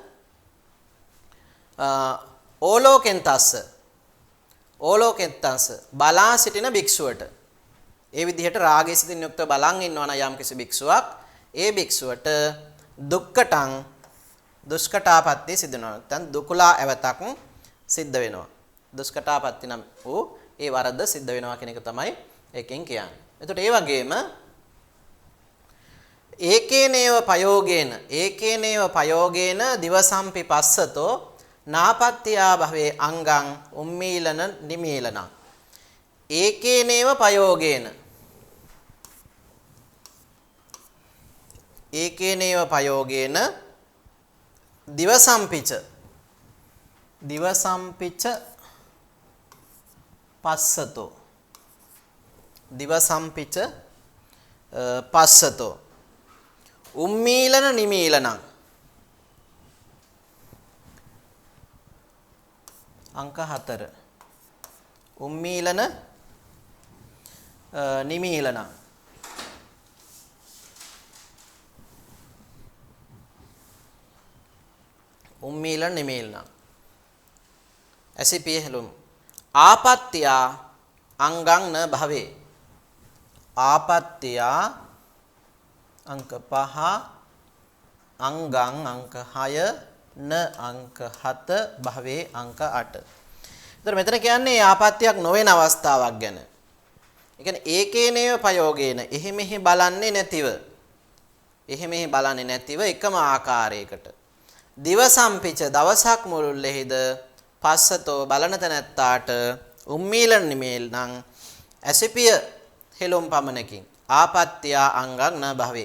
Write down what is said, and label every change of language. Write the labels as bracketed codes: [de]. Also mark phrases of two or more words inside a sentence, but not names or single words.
[pi] ඕලෝකෙන් තස්ස [si] බලා සිටින භික්ෂුවට, ඒ විදිහට රාගයේ සිතින් යුක්ත බලන් ඉන්නවා නම් යම්කිසි භික්ෂුවක්, ඒ භික්ෂුවට දුක්කටං, දුෂ්කටාපත්තිය සිදු වෙනවා. නැත්නම් දුකලා ඇවතක් සිද්ධ වෙනවා. දුෂ්කටාපත්ති නම් වූ ඒ වරද සිද්ධ වෙනවා කියන එක තමයි එකෙන් කියන්නේ. එතකොට ඒ වගේම [pi] ඒකේනේව පයෝගේන දිවසම්පි පස්සතෝ නාපත්ත්‍යා භවේ අංගං උම්මීලන නිමීලනං. ඒකේනේව පයෝගේන දිවසම්පිච පස්සතෝ උම්මීලන නිමීලනං. [si] අංක 4. [pi] උම්මීලන නිමීලනං. උම්මීලන නිමීලනං. [si] ඇසිපිය හෙළුම්. [pi] ආපත්‍යා අංගං න භවේ. ආපත්‍යා अंक 5, अंगं अंक 6, न अंक 7, භවේ अंक 8. [si] ඉතින් මෙතන කියන්නේ ආපත්‍යක් නොවන අවස්ථාවක් ගැන. ඒ කියන්නේ [pi] ඒකේනේව පයෝගේන, [si] එහෙ මෙහෙ බලන්නේ නැතිව එකම ආකාරයකට. දිවසම්පිච, දවසක් මුළුල්ලෙහිද පස්සතෝ බලන තැනැත්තාට [pi] උම්මීලන නිමීලනං [si] ඇසිපිය හෙළුම් පමණකින් [pi] ආපත්‍යා අංගං න භවේ.